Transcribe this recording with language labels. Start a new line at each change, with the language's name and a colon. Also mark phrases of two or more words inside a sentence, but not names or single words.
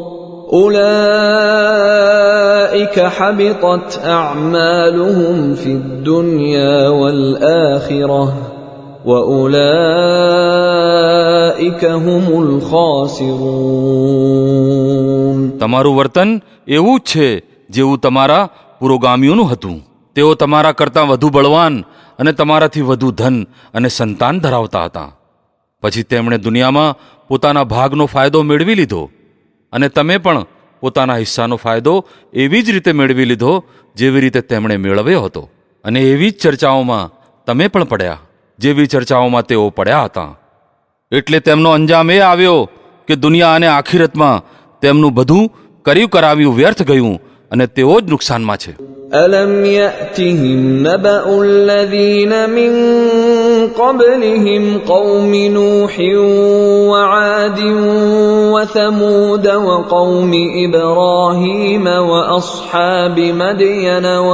Arabic: أولئك حبطت أعمالهم في الدنيا والآخرة وأولئك هم الخاسرون.
Gujarati: તમારું વર્તન એવું જ છે જેવું તમારા પુરોગામીઓનું હતું. તેઓ તમારા કરતાં વધુ બળવાન અને તમારાથી વધુ ધન અને સંતાન ધરાવતા હતા. પછી તેમણે દુનિયામાં પોતાના ભાગનો ફાયદો મેળવી લીધો, અને તમે પણ પોતાના હિસ્સાનો ફાયદો એવી જ રીતે મેળવી લીધો જેવી રીતે તેમણે મેળવ્યો હતો. અને એવી જ ચર્ચાઓમાં તમે પણ પડ્યા જેવી ચર્ચાઓમાં તેઓ પડ્યા હતા. એટલે તેમનો અંજામ એ આવ્યો કે દુનિયા અને આખિરતમાં તેમનું બધું કર્યું કરાવ્યું વ્યર્થ ગયું, અને તેઓ જ નુકસાનમાં છે.
Arabic: ألم يأتهم نبأ الذين من قبلهم قوم نوح وعاد وثمود وقوم إبراهيم وأصحاب مدين